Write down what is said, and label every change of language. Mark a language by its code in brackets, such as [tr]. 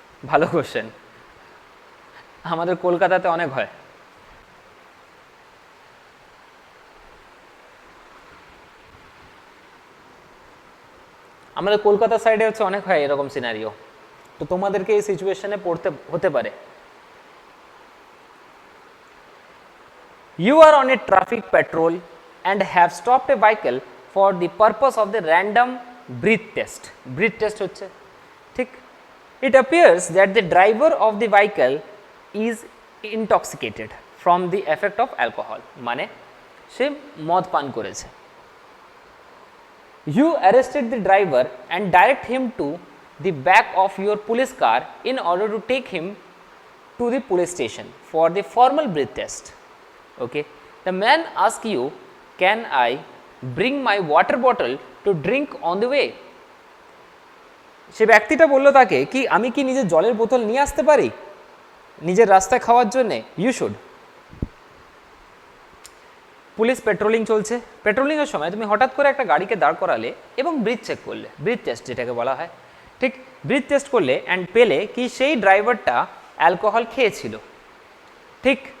[bn] ভালো কোশ্চেন, আমাদের কলকাতাতে অনেক হয়। আমাদের কলকাতা সাইডে হচ্ছে অনেক হয় এরকম সিনারিও, তো তোমাদেরকে এই সিচুয়েশনে পড়তে হতে পারে। [en] You are on a traffic patrol and have stopped a vehicle for the purpose of the random breath test। [bn] breath test হচ্ছে ঠিক। [en] It appears that the driver of the vehicle is intoxicated from the effect of alcohol, [bn] মানে সে মদ পান করেছে। [en] You arrested the driver and direct him to the back of your police car in order to take him to the police station for the formal breath test। Okay, the man asks you, can I bring my water bottle to drink on the way? [bn] সে ব্যক্তিটা বলল তাকে কি আমি কি নিজের জলের বোতল নিয়ে আসতে পারি নিজের রাস্তায় খাওয়ার জন্যে? [en] You should. [bn] পুলিশ পেট্রোলিং চলছে, পেট্রোলিংয়ের সময় তুমি হঠাৎ করে একটা গাড়িকে দাঁড় করালে এবং ব্রিথ চেক করলে, ব্রিথ টেস্ট যেটাকে বলা হয়, ঠিক ব্রিথ টেস্ট করলে অ্যান্ড পেলে কি সেই ড্রাইভারটা অ্যালকোহল খেয়েছিল, ঠিক।